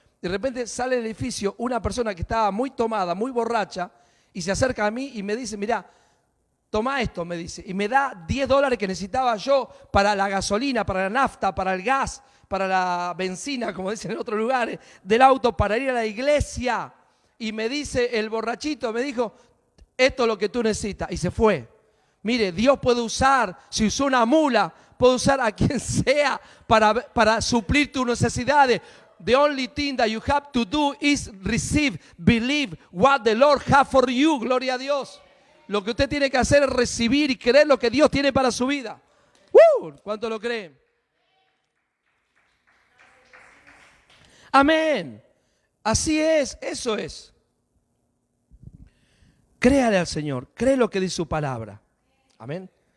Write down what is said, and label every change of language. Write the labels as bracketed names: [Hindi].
[Spanish] De repente sale del edificio una persona que estaba muy tomada, muy borracha, y se acerca a mí y me dice, mirá, toma esto, me dice, y me da $10 que necesitaba yo para la gasolina, para la nafta, para el gas, para la benzina, como dicen en otros lugares, del auto, para ir a la iglesia. Y me dice el borrachito, me dijo, esto es lo que tú necesitas, y se fue. Mire, Dios puede usar, si usó una mula, puede usar a quien sea para suplir tus necesidades. [English] The only thing that you have to do is receive, believe what the Lord has for you. [Spanish] Gloria a Dios. Lo que usted tiene que hacer es recibir y creer lo que Dios tiene para su vida. ¿Cuánto lo creen? Amén. Así es, eso es. Créale al Señor, cree lo que dice su palabra. Amén.